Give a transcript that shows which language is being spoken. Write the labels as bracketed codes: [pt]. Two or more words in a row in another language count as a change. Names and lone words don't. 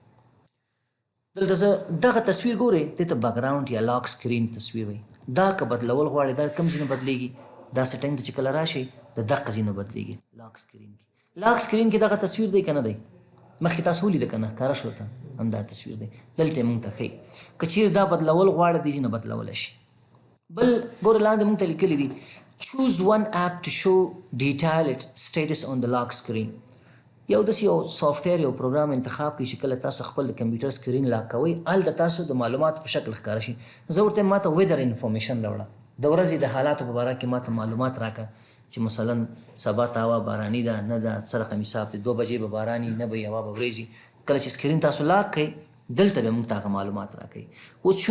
[ps] دلته زه دغه تصویر ګورئ دې ته بیکګراوند یا [en] lock screen [ps] تصویر وي دا که بدلول غواړئ دا کوم ځای نه بدلیږي دا سیټنګ ته چې کله راشئ د دغه ځای نه بدلیږي [en] lock screen [ps] کې دغه تصویر دی که نه دی مخکې تاسو ولیده که نه ښکاره شو ته همدا تصویر دی دلته یې مونږ ته ښیي که چیرې دا بدلول غواړئ دې ځای نه بدلولی شي بل ګوره لاندې مونږ ته لیکلي دي [en] choose one app to show detailed status on the lock screen [ps] یو داسې یو سافټویر یو پروګرام انتخاب کړئ چې کله تاسو خپل د [en] computer screen [ps] لاک کوئ هلته تاسو د معلوماتو په شکل ښکاره شي زه ورته ماته [en] weather information [ps] راوړه د ورځې د حالاتو په باره کې ماته معلومات راکړه چې مثلا سبا ته هوا باراني ده نه ده څه رقم حساب دی 2 بجې به باراني نه به هوا به وریځي کله چې سکرین تاسو لاک کړئ دلته به موږ ته هغه معلومات راکوي اوس چون